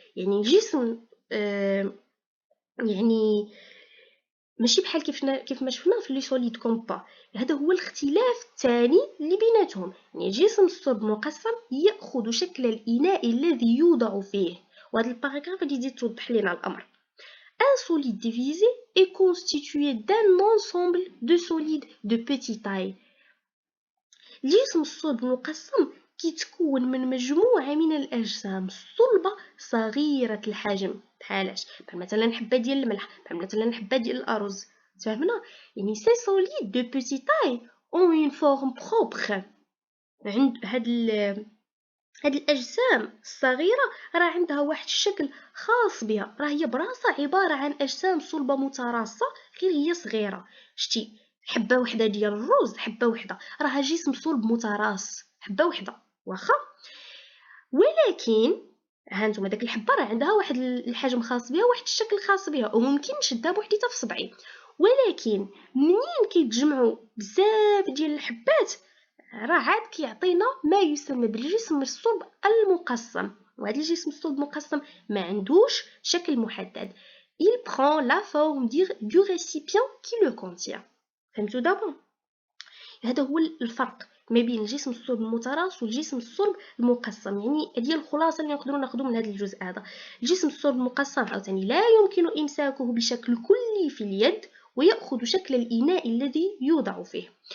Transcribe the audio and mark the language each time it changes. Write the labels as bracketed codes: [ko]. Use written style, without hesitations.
[ar] يعني الجسم يعني ماشي بحال كيف ما شفنا في لي سوليد كومبا. هذا هو الاختلاف الثاني اللي بيناتهم. يعني الجسم الصلب المقسم ياخذ شكل الاناء الذي يوضع فيه، وهذا الباراغراف غادي يزيد توضح لنا الامر. [fr] Un solide divisé est constitué d'un ensemble de solides de petite taille. [ar] الجسم الصلب المقسم كيتكون من مجموعة من الأجسام الصلبة صغيرة الحجم. بحالاش؟ بحال مثلا حبة ديال الملح، بحال مثلا حبة ديال الأرز. تفهمنا؟ يعني [fr] سي سوليد دو بوتي تاي اون اون فورم بروبر. [ar] عند هاد الأجسام الصغيرة راه عندها واحد الشكل خاص بها، راه هي براسها عبارة عن أجسام صلبة متراصة غير هي صغيرة. شتي حبة وحدة ديال الرز، حبة وحدة راها جسم صلب متراص، حبة وحدة واخا. ولكن هانتوما داك الحبة راه عندها واحد الحجم خاص بها، واحد الشكل خاص بها، وممكن نشدها بوحديتها في صبعي. ولكن منين كيتجمعوا بزاف ديال الحبات راه عاد كيعطينا ما يسمى بالجسم الصلب المقسم. وهذا الجسم الصلب المقسم ما عندوش شكل محدد. [fr] il prend la forme du récipient qui le contient. [ar] فهمتوا دابا؟ هذا هو الفرق ما بين الجسم الصلب المتراص والجسم الصلب المقسم. يعني هذه الخلاصه اللي نقدروا ناخذوا من هذا الجزء هذا. الجسم الصلب المقسم عاوتاني لا يمكن امساكه بشكل كلي في اليد ويأخذ شكل الإناء الذي يوضع فيه.